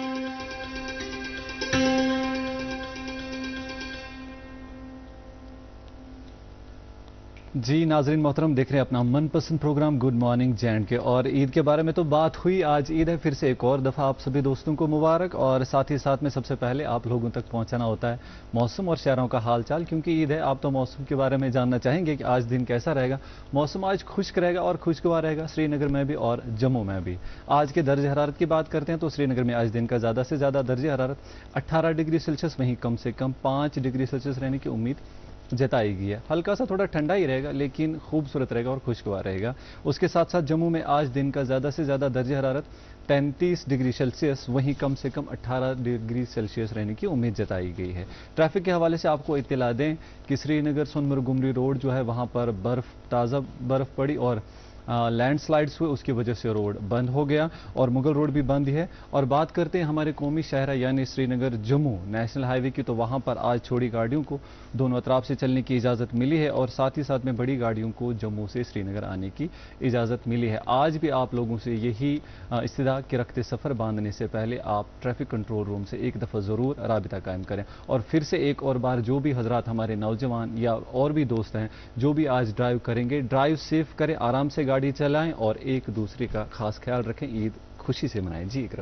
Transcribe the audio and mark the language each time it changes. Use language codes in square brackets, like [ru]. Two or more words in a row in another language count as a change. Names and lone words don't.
[ur] جی ناظرین محترم دیکھ رہے ہیں اپنا من پسند پروگرام [en] good morning [ur] جینڈ کے اور عید کے بارے میں تو بات ہوئی آج عید ہے پھر سے ایک اور دفعہ آپ سبھی دوستوں کو مبارک اور ساتھ ہی ساتھ میں سب سے پہلے آپ لوگوں تک پہنچانا ہوتا ہے موسم اور شہروں کا حال چال کیونکہ عید ہے آپ تو موسم کے بارے میں جاننا چاہیں گے کہ آج دن کیسا رہے گا موسم آج خشک رہے گا اور خوشگوار رہے گا سری نگر میں بھی اور جموں میں بھی آج کے درجہ حرارت کی بات کرتے ہیں تو سری نگر میں آج دن کا زیادہ سے زیادہ درجہ حرارت 18 [en] degree Celsius [ur] وہیں کم سے کم 5 [en] degree Celsius [ur] رہنے کی امید جتائی گئی ہے ہلکا سا تھوڑا ٹھنڈا ہی رہے گا لیکن خوبصورت رہے گا اور خوشگوار رہے گا اس کے ساتھ ساتھ جموں میں آج دن کا زیادہ سے زیادہ درجہ حرارت 33 [en] degree Celsius [ur] وہیں کم سے کم 18 [en] degree Celsius [ur] رہنے کی امید جتائی گئی ہے ٹریفک کے حوالے سے آپ کو اطلاع دیں کہ سری نگر سونمرگ گمری روڈ جو ہے وہاں پر تازہ برف پڑی اور لینڈ سلائڈز ہوئے اس کی وجہ سے روڈ بند ہو گیا اور مغل روڈ بھی بند ہے اور بات کرتے ہیں ہمارے قومی شاہراہ یعنی سری نگر جموں [en] national highway [ur] کی تو وہاں پر آج چھوٹی گاڑیوں کو دونوں اطراف سے چلنے کی اجازت ملی ہے اور ساتھ ہی ساتھ میں بڑی گاڑیوں کو جموں سے سری نگر آنے کی اجازت ملی ہے آج بھی آپ لوگوں سے یہی استدعا کہ رکھتے سفر باندھنے سے پہلے آپ [en] traffic control room [ur] سے ایک دفعہ ضرور رابطہ قائم کریں اور پھر سے ایک اور بار جو بھی حضرات ہمارے نوجوان یا اور بھی دوست ہیں جو بھی آج ڈرائیو کریں گے [en] drive safe [ur] کریں آرام سے گاڑی چلائیں اور ایک دوسرے کا خاص خیال رکھیں عید خوشی سے منائیں جی اقرا